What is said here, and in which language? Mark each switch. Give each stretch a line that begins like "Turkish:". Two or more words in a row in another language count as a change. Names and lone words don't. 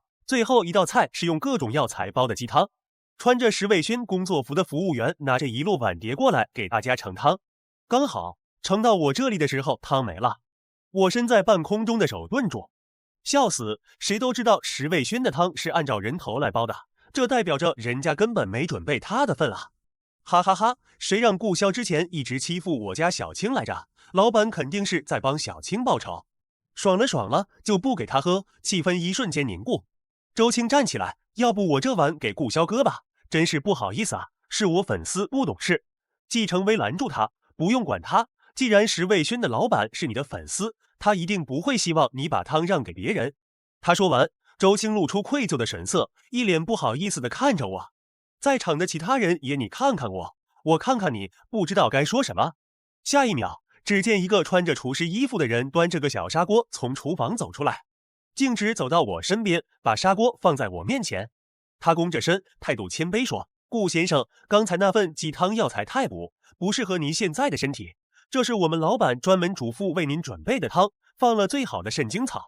Chinese: 最後一道菜是用各種藥材煲的雞湯，穿着十味軒工作服的服務員拿着一摞碗碟過來給大家盛湯，剛好盛到我這裡的時候湯沒了，我身在半空中的手頓住，笑死！誰都知道十味軒的湯是按照人頭來煲的，這代表着人家根本沒準備他的份啊！哈哈哈，誰讓顧蕭之前一直欺負我家小青來着？老闆肯定是在幫小青報仇。爽了，就不給他喝，氣氛一瞬間凝固。周青站起來，要不我這碗給顧蕭哥吧？真是不好意思啊，是我粉絲不懂事。季承威攔住他，不用管他，既然十味軒的老闆是你的粉絲，他一定不會希望你把湯讓給別人。他說完，周青露出愧疚的神色，一臉不好意思地看着我。在場的其他人也你看看我，我看看你，不知道該說什麼。下一秒，只見一個穿着廚師衣服的人端着個小砂鍋從廚房走出來，徑直走到我身邊，把砂鍋放在我面前。他弓着身，態度謙卑說：顧先生，剛才那份雞湯藥材太補，不適合您現在的身體，這是我們老闆專門囑咐為您準備的湯，放了最好的聖經草。